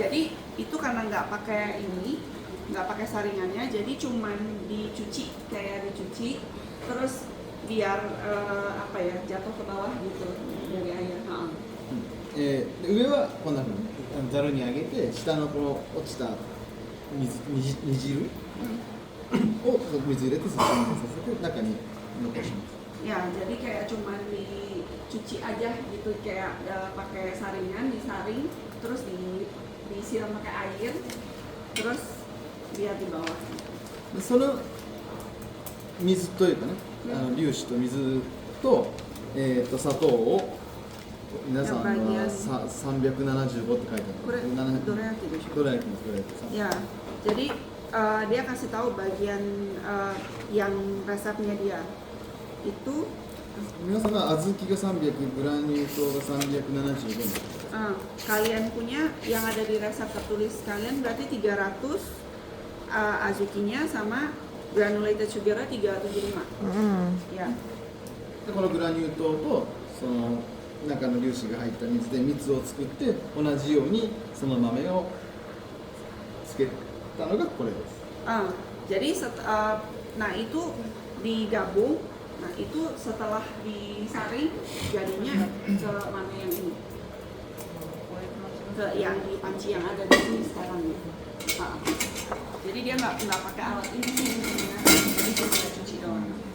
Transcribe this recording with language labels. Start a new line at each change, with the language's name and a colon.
Indonesian: Jadi itu karena nggak pakai ini, nggak pakai saringannya, jadi cuman dicuci, kayak dicuci, terus biar apa ya, jatuh ke bawah gitu dari air.
Japanese: で上はこんな風にざるに上げて下のこの落ちた煮汁を水入れて沈殿させて中に残します。
Indonesian: Ya, jadi kayak cuman dicuci aja gitu, kayak pakai saringan, disaring, terus disiram pakai air, terus biar di bawah.
Japanese: でその水というかね、粒子と水と、砂糖を皆さんは375って書いてある。 Dorayakiでしょ? どら焼きのこれです。
Indonesian: Ya, jadi dia kasih tahu bagian yang resepnya dia itu.
Japanese: 皆さんが小豆が300、グラニュー糖が375円。
Indonesian: Kalian punya yang ada di resep tertulis kalian berarti 300 azukinya sama granulated sugar 375. Ya.
Japanese: でこのグラニュー糖とその中の粒子が入った水で蜜を作って同じようにその豆をつけたのがこれです。
Indonesian: Jadi nah itu digabung, nah itu setelah disaring jadinya ke mana yang ini, ke yang di panci yang ada di sini sekarang nih. Jadi dia nggak pakai alat ini sih intinya, jadi cuma cuci doang.